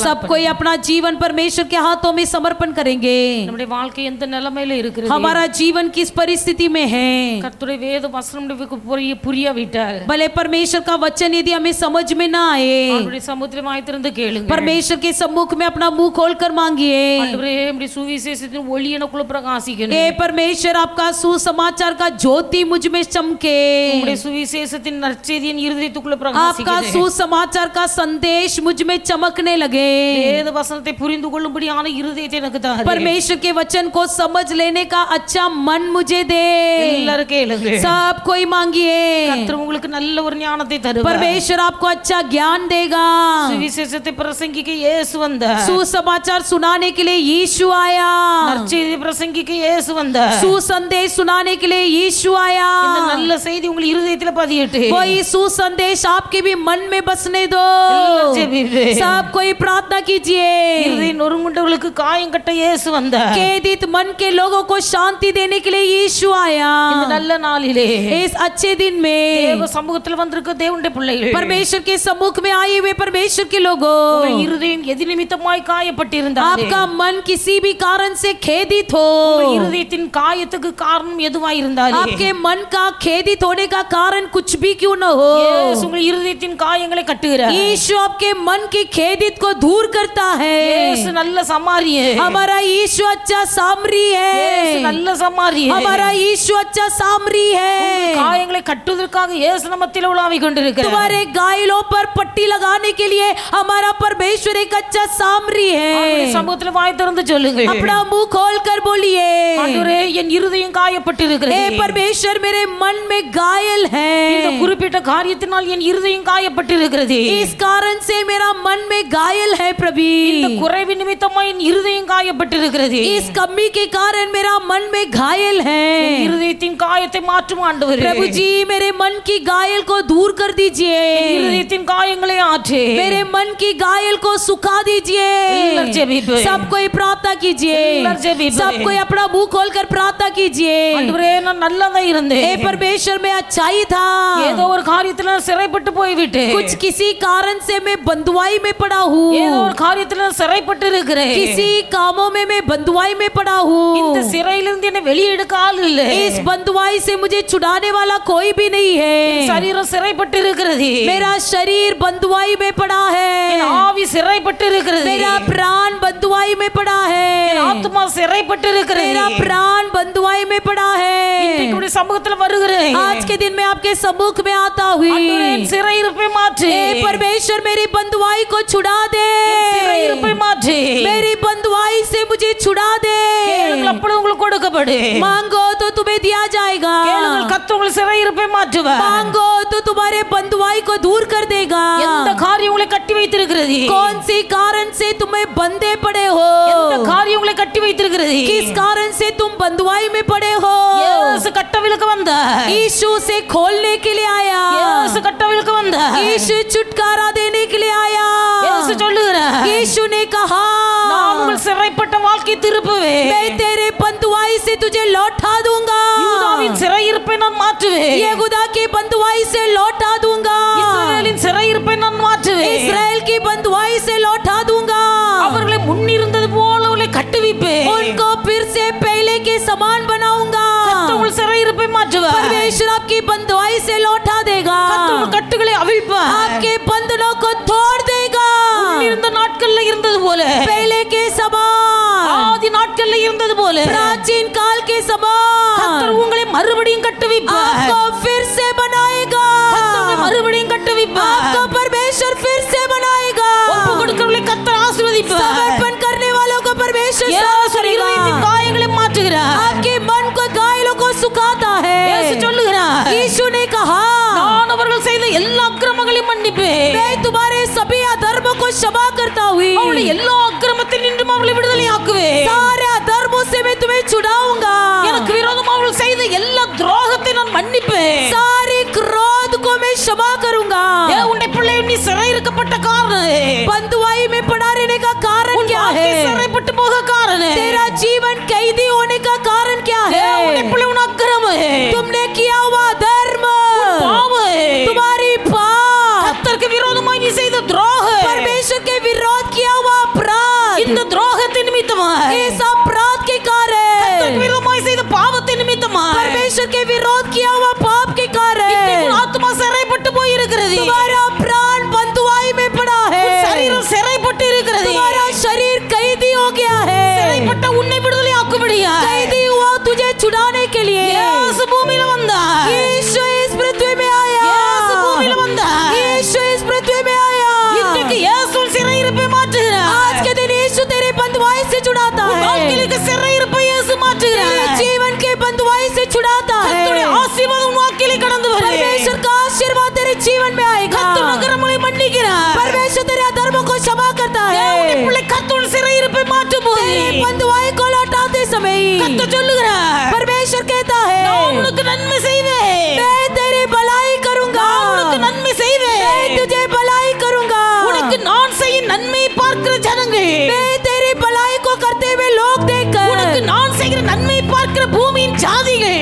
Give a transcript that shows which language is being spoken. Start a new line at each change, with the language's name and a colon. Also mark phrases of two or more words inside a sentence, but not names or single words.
Hindi: सब कोई अपना जीवन परमेश्वर के हाथों में समर्पण करेंगे।
Tamil: நம்முடைய வாழ்க்கை எந்த நிலைமையில இருக்கிறது,
Hindi: हमारा जीवन किस परिस्थिति में है,
Tamil: கர்த்தருடைய வேத வசனம் புரியாவிட்டால்,
Hindi: भले परमेश्वर का वचन यदि हमें समझ में ना आए,
Tamil: அவருடைய சமுத்திரம் ஆய்த்திருந்து கேளுங்க।
Hindi: परमेश्वर के सम्मुख में अपना मुंह खोलकर मांगिए।
Tamil: ஆண்டவரே, நம்முடைய சுவிசேஷத்தின் ஒளி எனக்குள்ள பிரகாசிக்கணும்।
Hindi: हे परमेश्वर, आपका सुसमाचार का ज्योति मुझ में चमके।
Tamil: நம்முடைய சுவிசேஷத்தின் நற்செய்தியின் இருதயத்துக்குள்ள
Hindi: आपका
Tamil: பிரகாசிக்கணும்।
Hindi: सुसमाचार का संदेश मुझ में चमकने लगे।
Tamil: வேத வசனத்தை புரிந்து கொள்ளும்படியான இருதயத்தை எனக்கு தாரு।
Hindi: परमेश्वर के वचन को समझ लेने का अच्छा मन मुझे दे।
Tamil: எல்லாரும் கேளுங்க।
Hindi: सब कोई मांगिए।
Tamil: கர்த்தர் உங்களுக்கு நல்ல ஒரு ஞானத்தை தருவார்।
Hindi: परमेश्वर आपको अच्छा ज्ञान देगा।
Tamil: சுவிசேஷத்தை பிரசங்கிக்க இயேசு வந்தார்।
Hindi: सुसमाचार सुनाने के लिए यीशु आया।
Tamil: நற்செய்தி பிரசங்கிக்க இயேசு வந்தார்।
Hindi: सुसंदेश सुनाने के लिए यीशु आया।
Tamil: இந்த நல்ல செய்தி உங்கள் இருதயத்துல பதியட்டும்।
Hindi: वही सुसंदेश आपके भी मन में बसने दो।
Tamil: எல்லாரும் ஜெபிப்பே।
Hindi: सब कोई प्रार्थना कीजिए।
Tamil: இருதயம் நொறுங்குண்டவர்களுக்கு காயம் கட்ட இயேசு வந்தார்।
Hindi: खेदित मन के लोगों को शांति देने के लिए यीशु आया।
Tamil: இந்த நல்ல நாளிலே
Hindi: इस अच्छे दिन में
Tamil: தேவ சமூகத்துல வந்திருக்க தேவனுடைய பிள்ளைகள்,
Hindi: परमेश्वर के सम्मुख में आए हुए परमेश्वर के लोगों,
Tamil: உங்கள் இருதயம் எது நிமித்தமாய் காயப்பட்டிருந்தால்,
Hindi: आपका मन किसी भी कारण से खेदित हो,
Tamil: உங்கள் இருதயத்தின் காயத்துக்கு காரணம் எதுவாய் இருந்தாலும்,
Hindi: आपके मन का खेदित होने का कारण कुछ भी क्यों न हो,
Tamil: இயேசு உங்கள் இருதயத்தின் காயங்களை கட்டுகிறார்।
Hindi: यीशु आपके मन की खेदित को दूर करता है।
Tamil: இயேசு நல்ல சமாரியே।
Hindi: हमारा यीशु अच्छा सामरी
Tamil: இயேசு
Hindi: है।
Tamil: நல்ல சமாரியே।
Hindi: हमारा यीशु अच्छा सामरी है।
Tamil: காயங்களை கட்டுவதற்காக இயேசு நம்மத்தில் உலாவிக் கொண்டிருக்கிறார்।
Hindi: तुम्हारे घायलों पर पट्टी लगाने के लिए हमारा परमेश्वर एक अच्छा सामरी
Tamil: அவருடைய
Hindi: है।
Tamil: சமூகத்துல வாய் திறந்து சொல்லுங்க,
Hindi: अपना मुंह खोल कर बोलिए,
Tamil: ஆண்டவரே, என் இருதயம் காயப்பட்டிருக்கிறது।
Hindi: हे परमेश्वर, मेरे मन में घायल है।
Tamil: இந்த குறிப்பிட்ட காரியத்தினால் என் இருதயம் காயப்பட்டிருக்கிறது.
Hindi: इस कारण से मेरा मन में घायल है प्रभु.
Tamil: இந்த குறைவு நிமித்தமா என் இருதயம் காயப்பட்டிருக்கிறது.
Hindi: इस कमी के कारण मेरा मन में घायल है.
Tamil: என் இருதயத்தின் காயத்தை மாற்றும் ஆண்டவரே.
Hindi: प्रभु जी मेरे मन की घायल को दूर कर दीजिए.
Tamil: என் இருதயத்தின் காயங்களை ஆற்று.
Hindi: मेरे मन की घायल को सुखा दीजिए.
Tamil: எல்லாரும் ஜெபிப்போம்.
Hindi: सब कोई प्रार्थना कीजिए.
Tamil: எல்லாரும் ஜெபிப்போம்.
Hindi: सब कोई अपना मुंह खोलकर प्रार्थना कीजिए.
Tamil: ஆண்டவரே நான் நல்லதா இருந்தேன்.
Hindi: हे परमेश्वर में अच्छाई था.
Tamil: ஏதோ ஒரு காரியத்துல நான் சிறைப்பட்டு போய்விட்டேன்.
Hindi: कुछ किसी कारण से मैं बंधुआई में पड़ा हूँ.
Tamil: ஏதோ ஒரு காரியத்துல நான் சிறைப்பட்டு இருக்கிறேன்.
Hindi: किसी कामों में मैं बंधुआई में पड़ा हूँ.
Tamil: இந்த சிறையிலிருந்து என்னை வெளியே எடுக்க ஆள் இல்லை.
Hindi: इस बंधुआई से मुझे छुड़ाने वाला कोई भी नहीं है.
Tamil: சரீரம் சிறைப்பட்டு இருக்கிறது.
Hindi: मेरा शरीर बंधुआई में पड़ा
Tamil: என்
Hindi: है.
Tamil: ஆவி சிறைப்பட்டு இருக்கிறது.
Hindi: मेरा प्राण बंधुआई में पड़ा
Tamil: என்
Hindi: है.
Tamil: ஆத்மா சிறைப்பட்டு இருக்கிறது.
Hindi: मेरा प्राण बंधुआई में पड़ा
Tamil: இன்றைக்கு
Hindi: है.
Tamil: உடைய சமூகத்துல வருகிறேன்.
Hindi: आज के दिन मैं आपके सम्मुख में आता
Tamil: ஆண்டவரே, என்
Hindi: हुई.
Tamil: சிறையிருப்பை மாற்று.
Hindi: हे परमेश्वर मेरी बंधुआई को छुड़ा दे.
Tamil: சிறையிருப்பை மாற்று.
Hindi: मेरी बंधुआई से मुझे छुड़ा दे.
Tamil: கேளுங்கள், அப்பொழுது உங்களுக்கு கொடுக்கப்படும்.
Hindi: मांगो तो तुम्हें दिया जाएगा.
Tamil: கேளுங்கள், கர்த்தர் உங்கள் சிறையிருப்பை மாற்றுவார்.
Hindi: मांगो तो तुम्हारे बंधुआई को दूर कर देगा.
Tamil: எந்த காரியம் உங்களை கட்டி வைத்திருக்கிறது?
Hindi: कौन सी कारण से तुम्हें बंधे पड़े हो?
Tamil: எந்த காரியம் உங்களை கட்டி வைத்திருக்கிறது?
Hindi: किस कारण से तुम बंधुआई में पड़े हो?
Tamil: இயேசு கட்டவிழுக்க வந்தார்.
Hindi: यीशु से खोलने के लिए आया.
Tamil: இயேசு கட்டவிழுக்க வந்தார்.
Hindi: यीशु छुटकारा देने के लिए आया.
Tamil: இயேசு சொல்லுகிறார்,
Hindi: यीशु ने कहा
Tamil: நான் உங்கள் சிறைப்பட்ட வாழ்க்கை திருப்புவேன்.
Hindi: मैं तेरे बंधुआई से तुझे लौटा दूंगा.
Tamil: யூதாவின் சிறையிருப்பை நான் மாற்றுவேன்.
Hindi: यहूदा की बंधुआई से लौटा दूंगा.
Tamil: இஸ்ரவேலின் சிறையிருப்பை நான் மாற்றுவேன்.
Hindi: इस्राएल की बंधुआई से लौटा दूंगा.
Tamil: அவர்களை முன்னிருந்தது போல அவர்களை கட்டுவிப்பேன்.
Hindi: उनको फिर से पहले के समान बनाऊंगा.
Tamil: கர்த்தர் உங்கள் சிறையிருப்பை மாற்றுவார்.
Hindi: परमेश्वर आपकी बंधुआई से लौटा देगा.
Tamil: கர்த்தர் உங்கள் கட்டுகளை அவிழ்ப்பார்.
Hindi: आपके बंधनों को तोड़ देगा.
Tamil: முன்னிருந்த நாட்கள்ல இருந்தது போல,
Hindi: पहले के समान,
Tamil: ஆதி நாட்கள்ல இருந்தது போல
Hindi: प्राचीन काल के
Tamil: கர்த்தர்
Hindi: समान
Tamil: உங்களை மறுபடியும் கட்டுவிப்பார்.
Hindi: आपको फिर से बनाएगा.
Tamil: கர்த்தர் உங்களை மறுபடியும் கட்டுவிப்பார்.
Hindi: आपको परमेश्वर फिर से बनाएगा.
Tamil: ஒப்பு கொடுக்கிறவர்களை கர்த்தர் ஆசீர்வதிப்பார்.
Hindi: समर्पण करने वालों को परमेश्वर
Tamil: இயேசு
Hindi: साथ
Tamil: இருதயத்தின்
Hindi: करेगा.
Tamil: காயங்களை மாற்றுகிறார்.
Hindi: आपके मन को घायलों को सुखाता
Tamil: இயேசு
Hindi: है.
Tamil: சொல்லுகிறார்,
Hindi: यीशु ने कहा
Tamil: நான் அவர்கள் செய்த எல்லா அக்கிரமங்களையும் மன்னிப்பேன்.
Hindi: मैं तुम्हारे सभी अधर्मों को क्षमा करता
Tamil: அவருடைய
Hindi: हुई
Tamil: எல்லா அக்கிரமத்தில் நின்றும் அவர்களை விடுதலையாக்குவேன்.
Hindi: सारे अधर्मों से मैं तुम्हें छुड़ाऊंगा.
Tamil: எனக்கு விரோதமாக அவர்கள் செய்த எல்லா துரோகத்தை நான் மன்னிப்பேன்.
Hindi: सारे क्रोध को मैं क्षमा करूंगा.
Tamil: உன்னை பிள்ளை நீ சிறையிருக்கப்பட்ட காரணம்,
Hindi: बंधुआई में पड़ा रहने का कारण
Tamil: உன்
Hindi: क्या
Tamil: வாழ்க்கை
Hindi: है?
Tamil: சிறைப்பட்டு போக காரணம்,
Hindi: तेरा जीवन कैदी होने का कारण क्या
Tamil: உன்னை
Hindi: है?
Tamil: பிள்ளை உன் அக்கிரமம்,
Hindi: तुमने किया हुआ धर्म,
Tamil: பாவம்,
Hindi: तुम्हारी पाप,
Tamil: கர்த்தருக்கு விரோதமாய் நீ செய்த துரோகம்,
Hindi: परमेश्वर के विरोध किया हुआ अपराध,
Tamil: இந்த துரோகத்தின் நிமித்தமாய்,
Hindi: इस अपराध के
Tamil: கர்த்தருக்கு
Hindi: कारण,
Tamil: விரோதமாய் செய்த பாவத்தின் நிமித்தமாய்,
Hindi: परमेश्वर के विरोध किया हुआ पाप के
Tamil: இன்றைக்கு
Hindi: कारण
Tamil: உன் ஆத்துமா சிறைப்பட்டு போயிருக்கிறது.
Hindi: तुम्हारा प्राण बंधुआई में पड़ा
Tamil: உன்
Hindi: है.
Tamil: சரீரம் சிறைப்பட்டு இருக்கிறது.
Hindi: तुम्हारा शरीर कैदी हो गया है.
Tamil: சிறைப்பட்ட உன்னை விடுதலையாக்கும்படியா
Hindi: कैदी हुआ तुझे छुड़ाने के लिए
Tamil: இயேசு பூமியில வந்தார்.
Hindi: यीशु इस पृथ्वी में आया.
Tamil: இயேசு பூமியில வந்தார்.
Hindi: यीशु इस पृथ्वी में आया.
Tamil: இன்றைக்கு இயேசு சிறையிருப்பை மாற்றுகிறார்.
Hindi: आज के दिन यीशु तेरे बंधुआई से छुड़ाता
Tamil: உன்
Hindi: है.
Tamil: வாழ்க்கையிலுக்கு சிறையிருப்பை இயேசு மாற்றுகிறார்.
Hindi: तेरे जीवन के बंधुआई से छुड़ाता
Tamil: கர்த்தருடைய
Hindi: है.
Tamil: ஆசீர்வாதம் உன் வாழ்க்கையிலே கடந்து வரும்.
Hindi: परमेश्वर का आशीर्वाद तेरे जीवन में आएगा.
Tamil: கர்த்தர் அக்கிரமங்களை மன்னிக்கிறார்.
Hindi: परमेश्वर तेरे अधर्मों को क्षमा करता
Tamil: தேவனுடைய
Hindi: है.
Tamil: பிள்ளை கர்த்தருடைய சிறையிருப்பை மாற்றும் போது
Hindi: तेरे बंधुआई को लौटाते समय
Tamil: கர்த்தர் சொல்லுகிறார்,
Hindi: परमेश्वर कहता
Tamil: நான்
Hindi: है
Tamil: உனக்கு நன்மை செய்வேன்.
Hindi: मैं तेरी भलाई करूंगा.
Tamil: நான் உனக்கு நன்மை செய்வேன்.
Hindi: मैं तुझे भलाई करूंगा.
Tamil: உனக்கு நான் செய்யும் நன்மையை பார்க்கிற ஜனங்கள்,
Hindi: मैं तेरी भलाई को करते हुए लोग देखकर
Tamil: உனக்கு நான் செய்கிற நன்மையை பார்க்கிற பூமியின் ஜாதிகள்,